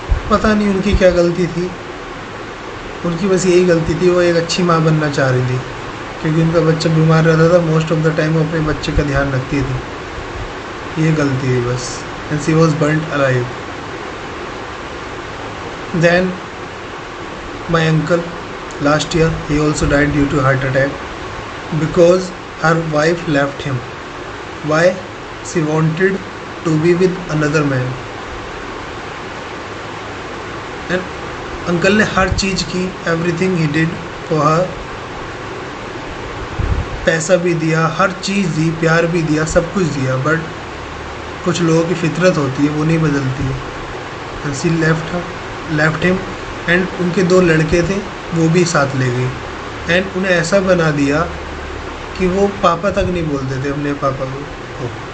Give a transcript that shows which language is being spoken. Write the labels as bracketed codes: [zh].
[hi] पता नहीं उनकी क्या गलती थी, उनकी बस यही गलती थी, वो एक अच्छी माँ बनना चाह रही थी, क्योंकि उनका बच्चा बीमार रहता था। [en] most of the time [hi] वो अपने बच्चे का ध्यान रखती थी। ये गलती थी बस। [en] And she was burned alive. [hi] Then my uncle [en] last year he also died due to heart attack because her wife left him. Why? She wanted to be with another man. And uncle [hi] ने हर चीज़ की, [en] everything he did for her. [hi] पैसा भी दिया, हर चीज़ दी, प्यार भी दिया, सब कुछ दिया, बट कुछ लोगों की फितरत होती है, वो नहीं बदलती है। [en] And she left him. [hi] And उनके 2 लड़के थे, वो भी साथ ले गई। एंड उन्हें ऐसा बना दिया कि वो पापा तक नहीं बोलते थे अपने पापा को।